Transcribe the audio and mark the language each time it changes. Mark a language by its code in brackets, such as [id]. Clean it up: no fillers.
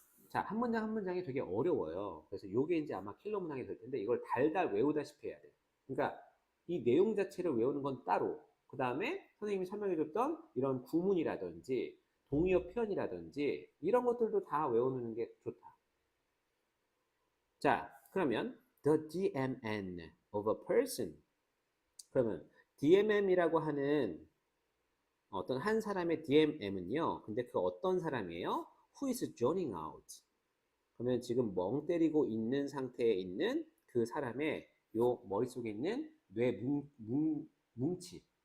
[ko] 자, 한 문장 한 문장이 되게 어려워요. 그래서 이게 이제 아마 킬러 문항이 될 텐데 이걸 달달 외우다시피 해야 돼. 그러니까 이 내용 자체를 외우는 건 따로. 그 다음에 선생님이 설명해줬던 이런 구문이라든지 동의어 표현이라든지 이런 것들도 다 외우는 게 좋다. 자, 그러면 [en] the DMN of a person. [ko] 그러면 DMM이라고 하는 어떤 한 사람의 DMM은요. 근데 그 어떤 사람이에요? [en] Who is zoning out? [ko] 그러면 지금 멍 때리고 있는 상태에 있는 그 사람의 요 머릿속에 있는 뇌 뭉치.